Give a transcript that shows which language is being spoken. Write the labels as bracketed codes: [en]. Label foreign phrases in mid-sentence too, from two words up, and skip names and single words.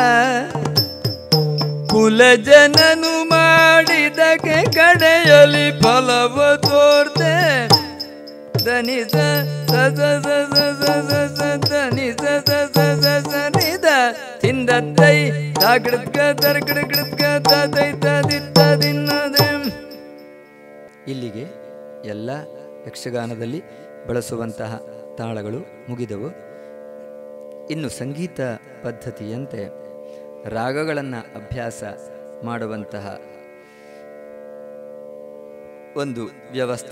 [kn] ಕುಲ ಜನನು ಮಾಡಿದಕ್ಕೆ ಕಡೆಯಲಿ ಫಲವ ತೋರ್ತೆ ಧನಿ ಧನಿ ಸನಿದ ತಿಂದತ್ತೈ ತಾಗಡ್ಗ ತರ್ಗಡ್ಗ ತಾತೈ ದಿತ್ತ ದಿನ್ನದೆ. ಇಲ್ಲಿಗೆ ಎಲ್ಲ ಯಕ್ಷಗಾನದಲ್ಲಿ ಬಳಸುವಂತಹ ತಾಳಗಳು ಮುಗಿದವು. ಇನ್ನು ಸಂಗೀತ ಪದ್ಧತಿಯಂತೆ ರಾಗಗಳನ್ನು ಅಭ್ಯಾಸ ಮಾಡುವಂತಹ ಒಂದು ವ್ಯವಸ್ಥೆ.